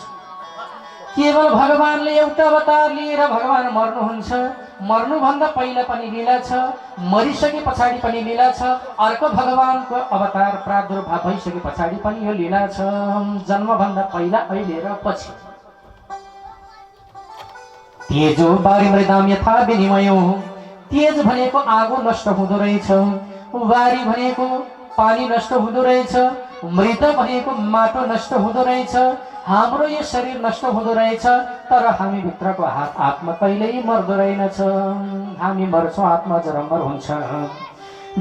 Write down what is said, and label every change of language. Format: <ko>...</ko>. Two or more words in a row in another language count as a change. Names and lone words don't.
<ne>केवल भगवानले एउटा अवतार लिएर भगवान मर्नुहुन्छ, मर्नुभन्दा पहिला पनि लीला छ, मरिसके पछाडि पनि लीला छ, अर्को भगवानको अवतार प्रादुर्भाव भइसके पछाडि पनि यो लीला छ। जन्मभन्दा पहिला, अहिले र पछि।</ne> <sa>तेजो बारी मृदाम यथा विनिमयो,</sa> <ne>तेज भनेको आगो नष्ट हुँदो रहेछ, बारी भनेको पानी नष्ट हुँदो रहेछ, मृत भएको माटो नष्ट हुँदो रहेछ, हाम्रो यो शरीर नष्ट हुँदो रहेछ, तर हामी भित्रको आत्मा कहिल्यै मर्दो रहेनछ। हामी मर्छौँ, आत्मा जरमर हुन्छ।</ne>